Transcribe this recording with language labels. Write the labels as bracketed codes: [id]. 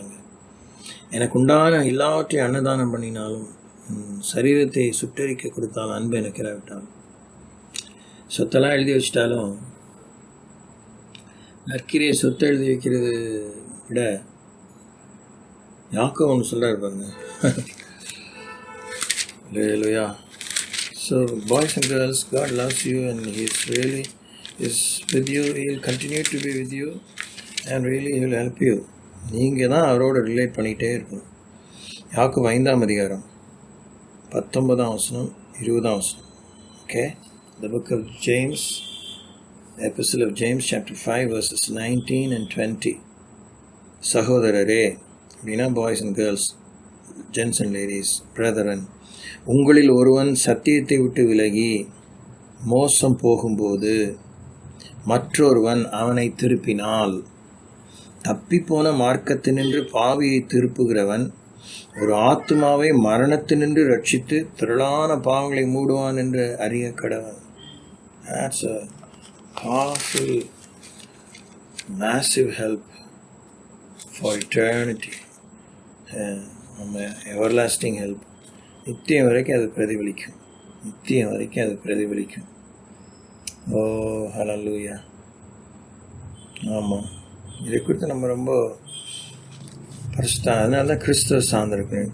[ta] அங்கே எனக்கு உண்டான எல்லாவற்றையும் அன்னதானம் பண்ணினாலும் சரீரத்தை சுட்டரிக்க கொடுத்தாலும் அன்பு எனக்கு இராவிட்டாலும், சொத்தெல்லாம் எழுதி வச்சிட்டாலும் நற்கிரியை சொத்தை எழுதி வைக்கிறது விட யாக்கோபு ஒன்று சொல்கிறார் பாருங்க. [en] Hallelujah. So boys and girls, God loves you and He is with you. He will continue to be with you and really He will help you. [ta] நீங்கள் தான் அவரோட ரிலேட் பண்ணிகிட்டே இருக்கணும். யாக்கோபு 5ஆம் அதிகாரம் 19ஆம் வசனம் 20ஆம் வசனம். Okay, [en] the book of James Epistle of James chapter 5 verses 19 and 20. [ta] சகோதரரே, அப்படின்னா boys and girls, gents and ladies, brethren, உங்களில் ஒருவன் சத்தியத்தை விட்டு விலகி மோசம் போகும்போது மற்றொருவன் அவனை திருப்பினால், தப்பிப்போன மார்க்கத்தினின்று பாவியை திருப்புகிறவன் ஒரு ஆத்துமாவை மரணத்தினின்று ரட்சித்து திரளான பாவங்களை மூடுவான் என்று அறிய கடவன். [en] That's a powerful, massive help for eternity. Everlasting help. [ta] நித்தியம் வரைக்கும் அது பிரதிபலிக்கும். நித்தியம் வரைக்கும் அது பிரதிபலிக்கும். ஓ ஹல்லேலூயா. ஆமாம், இதை குறித்து நம்ம ரொம்ப அதனால தான் கிறிஸ்துவ சார்ந்திருக்கணும்.